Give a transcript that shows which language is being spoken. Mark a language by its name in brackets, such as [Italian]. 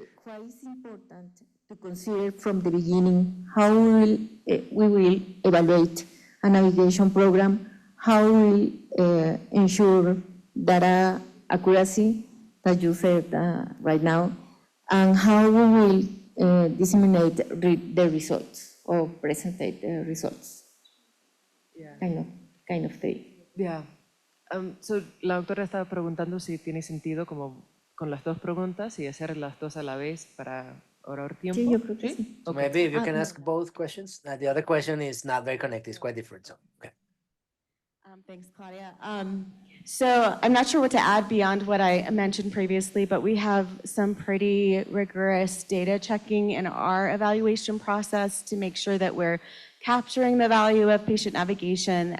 [English] Why is important to consider from the beginning how we will evaluate a navigation program, how we will ensure data accuracy that you said right now, and how we will disseminate the results or present the results. Yeah. Kind of thing. Yeah. [Spanish] So la doctora estaba preguntando si tiene sentido como con las dos preguntas y hacer las dos a la vez para ahorrar tiempo. Sí, yo creo que sí. [English] So maybe if you can ask both questions. The other question is not very connected, it's quite different. So, okay. Thanks, Claudia. So I'm not sure what to add beyond what I mentioned previously, but we have some pretty rigorous data checking in our evaluation process to make sure that we're capturing the value of patient navigation.